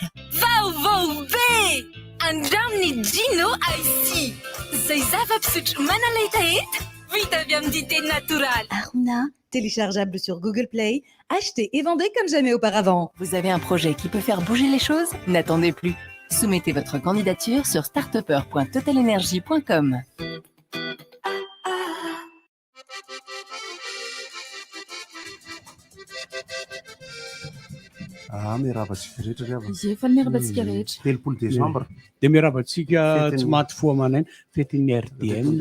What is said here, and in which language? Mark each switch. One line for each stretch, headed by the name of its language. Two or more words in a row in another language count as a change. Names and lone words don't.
Malagasy: vaovao be andraminy Gino Icy zay zava-pisotro manaletaeta vita avy amin'ny dité natural. Aruna,
French: téléchargeable sur Google Play, acheté et vendez comme jamais auparavant. Vous avez un projet qui peut faire bouger les choses? N'attendez plus. Soumettez votre candidature sur startupper.totalenergie.com.
Malagasy: Miarabantsika rehetra efa miarabantsika rehetra 3 Desambra de miarabantsika tsy maty foa manainy fetin'ny RDN